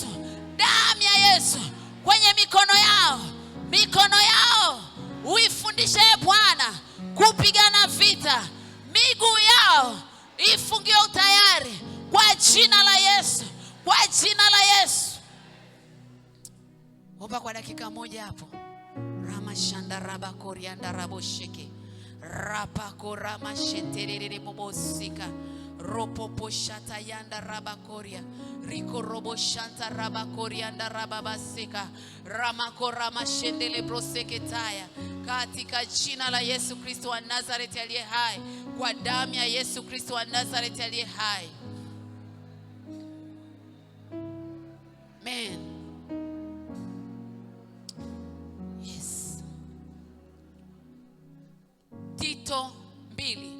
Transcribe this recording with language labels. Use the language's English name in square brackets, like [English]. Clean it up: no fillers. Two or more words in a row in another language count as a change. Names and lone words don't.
[Swahili] Damu ya Yesu kwenye mikono yao, mikono yao uifundishe Bwana kupigana vita. Miguu yao ifungiwe utayari kwa jina la Yesu. Kwa jina la Yesu. Omba kwa dakika moja hapo. Ramashanda rabakorianda rabosheke. Rapako ramasheterere bobosika. Ropopo shata yanda rabakoria. Riko robo shanta rabakorianda rababasika. Ramako ramashendele broseketaya. Katika jina la Yesu Kristo wa Nazareti aliye hai. Kwa damu ya Yesu Kristo wa Nazareti aliye hai. Amen. Yes. Tito 2.